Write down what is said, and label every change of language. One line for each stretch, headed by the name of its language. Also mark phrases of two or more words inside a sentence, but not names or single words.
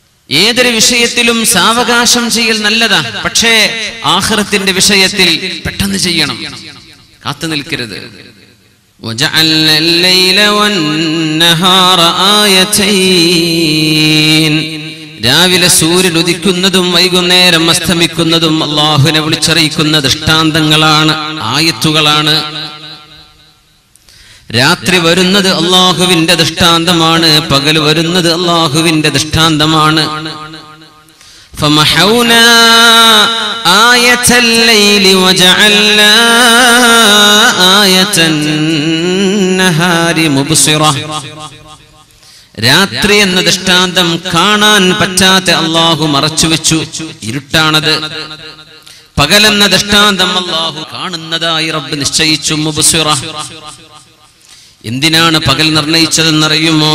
Malayalam: ഏതൊരു വിഷയത്തിലും സാവകാശം ചെയ്യൽ നല്ലതാ, പക്ഷേ ആഖിറത്തിന്റെ വിഷയത്തിൽ പെട്ടെന്ന് ചെയ്യണം, കാത്തു നിൽക്കരുത്.
Arabic: وجعلنا الليل والنهار آيتين
Malayalam: രാവിലെ സൂര്യൻ ഉദിക്കുന്നതും വൈകുന്നേരം അസ്തമിക്കുന്നതും അല്ലാഹുവിനെ വിളിച്ചറിയിക്കുന്ന ദൃഷ്ടാന്തങ്ങളാണ്, ആയത്തുകളാണ്. രാത്രി വരുന്നത് അല്ലാഹുവിന്റെ ദൃഷ്ടാന്തമാണ്, പകൽ വരുന്നത് അല്ലാഹുവിന്റെ ദൃഷ്ടാന്തമാണ്.
Arabic: فمحونا آية الليل وجعلنا آية النهار مبصرة.
Malayalam: രാത്രി എന്ന ദൃഷ്ടാന്തം കാണാൻ പറ്റാത്ത അല്ലാഹു മറച്ചുവെച്ചു, ഇരുട്ടാണത്. പകലെന്ന ദൃഷ്ടാന്തം അല്ലാഹു കാണുന്നതായി റബ്ബ് നിശ്ചയിച്ചു, മുബ്സിറ. എന്തിനാണ് പകൽ നിർണയിച്ചതെന്നറിയുമോ?